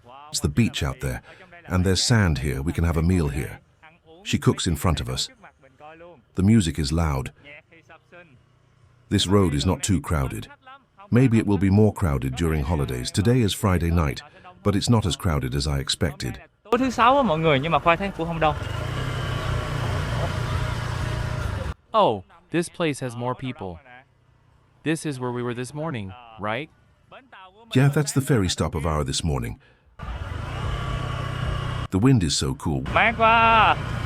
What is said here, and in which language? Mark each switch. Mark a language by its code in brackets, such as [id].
[en] It's the beach out there, and there's sand here. We can have a meal here. She cooks in front of us. The music is loud. This road is not too crowded. Maybe it will be more crowded during holidays. Today is Friday night, but it's not as crowded as I expected. [vi] Tối thứ sáu á mọi người, nhưng mà Khoai thấy cũng không đông. [en] Oh, this place has more people. This is where we were this morning, right? Yeah, that's the ferry stop of ours this morning. The wind is so cool. [vi] Mát quá.